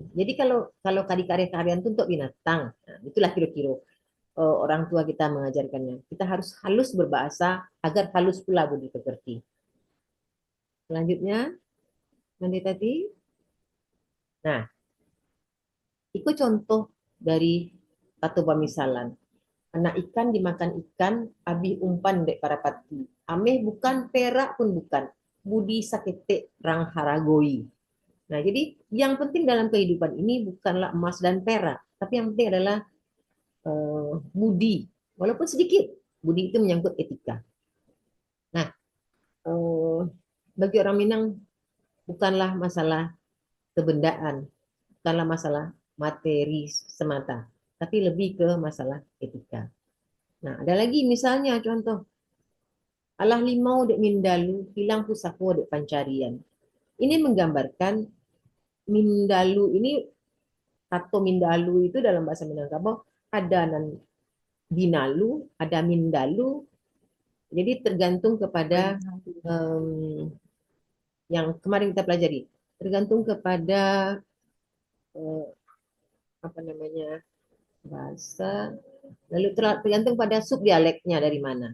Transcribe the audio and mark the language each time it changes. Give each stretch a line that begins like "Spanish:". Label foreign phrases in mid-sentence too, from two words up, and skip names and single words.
Indonesian: Jadi kalau kalau karya-karya itu untuk binatang, nah, itulah kira-kira orang tua kita mengajarkannya. Kita harus halus berbahasa agar halus pula budi pekerti. Selanjutnya, nanti tadi. Nah, itu contoh dari satu pemisalan.
Minangkabau: Anak ikan dimakan ikan, abi umpan dek para pati. Ameh bukan, perak pun bukan. Budi sakete rang haragoi.
Indonesian: Nah, jadi yang penting dalam kehidupan ini bukanlah emas dan perak, tapi yang penting adalah budi, walaupun sedikit. Budi itu menyangkut etika. Nah, bagi orang Minang bukanlah masalah kebendaan, bukanlah masalah materi semata, tapi lebih ke masalah etika. Nah, ada lagi misalnya contoh,
Minangkabau: alah limau dek mindalu, hilang pusako dek pancarian.
Indonesian: Ini menggambarkan mindalu ini, atau mindalu itu dalam bahasa Minangkabau ada binalu, ada mindalu. Jadi tergantung kepada yang kemarin kita pelajari, tergantung kepada eh, apa namanya bahasa, lalu tergantung pada subdialeknya dari mana.